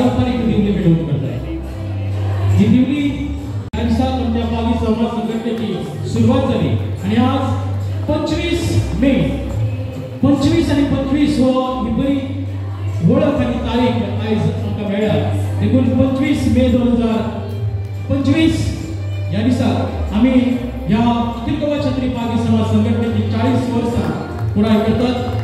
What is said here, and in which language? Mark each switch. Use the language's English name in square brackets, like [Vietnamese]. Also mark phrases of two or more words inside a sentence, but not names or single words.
[Konkani] एक दिवली भेटवून करताय. ही दिवली तुमच्या पावी संवाद संघटनेची सुरुवात झाली आणि आज 25 मे 25 आणि 25 हो ही बरी ओळख आणि तारीख आज आमकां मेळ्ळा. देखून 25 मे 2025 ह्या दिसा आमी ह्या अखिल गोवा क्षत्रिय पागी समाज संघटनेची 40 वर्सां पुराय करतात.